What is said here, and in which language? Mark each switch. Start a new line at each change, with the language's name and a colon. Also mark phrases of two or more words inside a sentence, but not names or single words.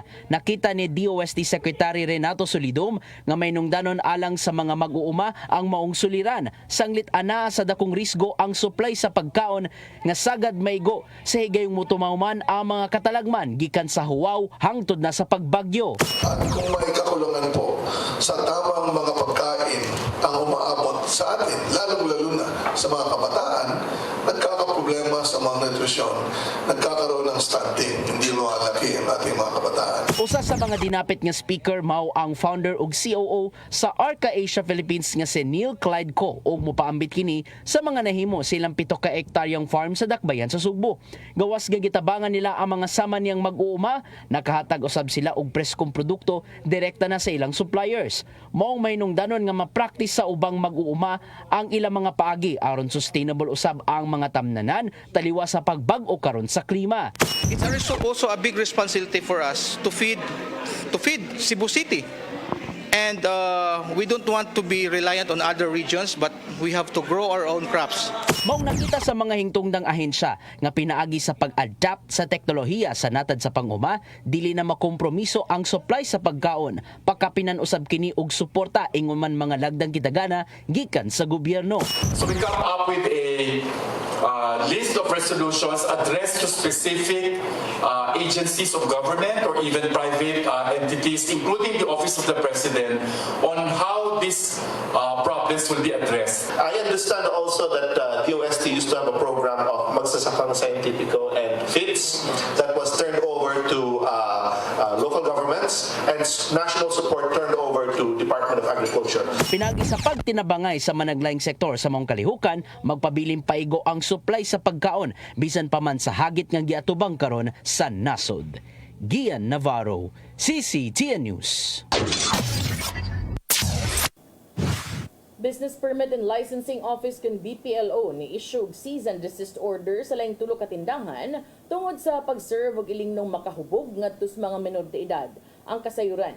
Cebuano: Nakita ni DOST Secretary Renato Solidum nga may nungdanon alang sa mga mag-uuma ang maong suliran. Sanglit ana sa dakong risgo ang supply sa pagkaon nga sagad maigo sa higayong mutumauman ang mga katalagman gikan sa huwaw hangtod na sa pagbagyo.
Filipino: At kung may kakulangan po sa tamang mga pagkain ang umaabot sa atin, lalong-lalo na sa mga kabataan, nagkakaproblema sa malnutrisyon, nagkakaroon ng stunting, hindi lumalaki ang ating mga kabataan.
Cebuano: Usa sa mga dinapit nga speaker mao ang founder ug COO sa Arca Asia Philippines nga si Neil Clyde Co ug mopaambit kini sa mga nahimo silang 7 ka hektaryang farm sa Dakbayan sa Sugbo. Gawas nga gitabangan nila ang mga sama niyang mag-uuma, nakahatag usab sila og preskong produkto direkta na sa ilang suppliers. Maong may nungdanon nga ma-practice sa ubang mag-uuma ang ilang mga paagi aron sustainable usab ang mga tamnanan taliwa sa pagbag-o karon sa klima.
English: It's also a big responsibility for us to feed Cebu City. And we don't want to be reliant on other regions, but we have to grow our own crops.
Cebuano: Maong nakita sa mga hingtungdang ahensya nga pinaagi sa pag-adapt sa teknolohiya sa natad sa panguma, dili na makompromiso ang supply sa pagkaon. Pagkapinan usab kini og suporta ingon man mga lagdang kitagana gikan sa gobyerno.
English: So we come up with a list of resolutions addressed to specific agencies of government or even private entities, including the Office of the President, on how these problems will be addressed. I understand also that DOST used to have a program of Magsasakang Scientifico and FITS that was turned over to local governments and national support turned over to Department of Agriculture.
Cebuano: Pinagi sa pagtinabangay sa managlayang sektor sa maong kalihukan, magpabiling paigo ang supply sa pagkaon bisan pa man sa hagit nga giatubang karon sa nasod. Gian Navarro, CCTN News. Business Permit and Licensing Office kan BPLO ni issue og cease and desist order sa laing 3 ka tindahan tungod sa pag-serve og ilingnong makahubog ngadto sa mga menor de edad.